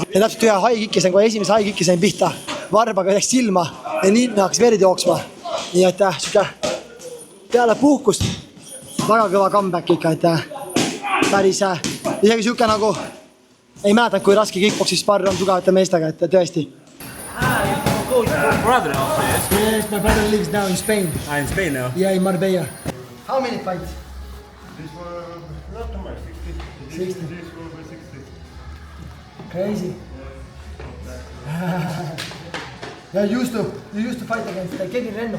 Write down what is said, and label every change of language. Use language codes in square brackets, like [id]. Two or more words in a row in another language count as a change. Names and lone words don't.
[et] Ja täpselt ühe high-kicki sain, kui esimese high-kicki sain pihta, varbaga läks silma ja nii hakkas verd jooksma. Nii et siuke peale puhkust väga kõva comeback ikka, et päris isegi siuke nagu ei mäletanud, kui raske kickboxis sparr on tugevate meestega, et tõesti. [en] Brother also, yes? Yes, my brother lives now in Spain. In Spain now. Yeah, in Marbella. How many fights? This one, not too much, 60. 60. This will be 60. Crazy. Yeah, you used to fight against Kevin Renno.